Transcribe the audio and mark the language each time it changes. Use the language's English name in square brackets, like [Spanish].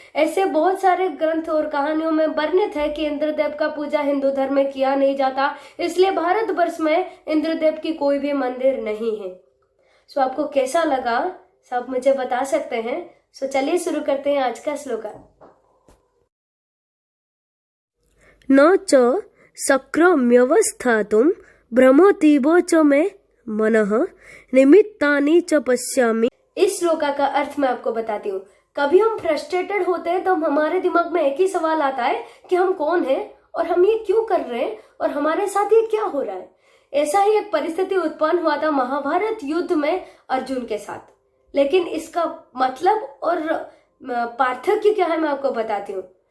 [Hindi] ऐसे बहुत सारे ग्रंथ और कहानियों में वर्णित है कि इंद्रदेव का पूजा हिंदू धर्म में किया नहीं जाता, इसलिए भारतवर्ष में इंद्रदेव की कोई भी मंदिर नहीं है। सो आपको कैसा लगा सब मुझे बता सकते हैं। सो चलिए शुरू करते हैं आज का श्लोक। [Sanskrit] न च शक्रम्यवस्थातुं भ्रमतीवो च मे मनः निमित्तानि च पश्यामि। [Hindi] इस श्लोका का अर्थ मैं आपको बताती हूँ। कभी हम फ्रस्ट्रेटेड होते हैं तो हमारे दिमाग में एक ही सवाल आता है कि हम कौन हैं और हम ये क्यों कर रहे हैं और हमारे साथ ये क्या हो रहा है। ऐसा ही एक परिस्थिति उत्पन्न हुआ था महाभारत युद्ध में अर्जुन के साथ। लेकिन इसका मतलब और पार्थक्य क्या है मैं आपको बताती हूँ।